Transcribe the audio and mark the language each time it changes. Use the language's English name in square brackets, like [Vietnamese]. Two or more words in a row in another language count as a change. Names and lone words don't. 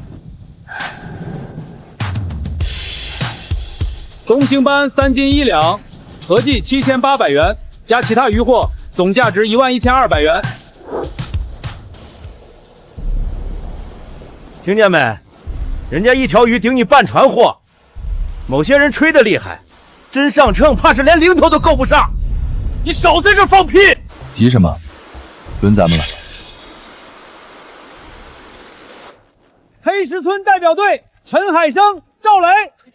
[Chinese] 東星斑3斤1兩，合計7800元，加其他漁獲，總價值11200元。聽見沒？人家一條魚頂你半船貨。某些人吹得厲害，真上秤怕是連零頭都夠不上。你少在這放屁！急什麼？輪咱們了。黑石村代表隊陳海生、趙雷。